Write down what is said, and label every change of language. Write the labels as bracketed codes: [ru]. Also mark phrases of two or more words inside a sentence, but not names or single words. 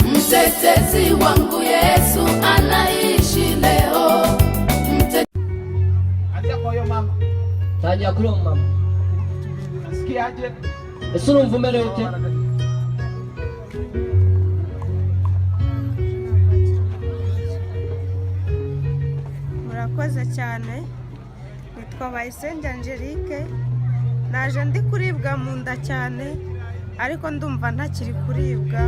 [sw] mtetezi wangu Yesu anaishi leo. Anza kwa hiyo mama. Tajia kule mama. Nasikiaje? [rw] Ese urumva umerewe ute? Murakoze cyane. Nitwa Bayisenge Angelique. Naje ndi kuribwa mu nda cyane ariko ndumva ntakiri kuribwa.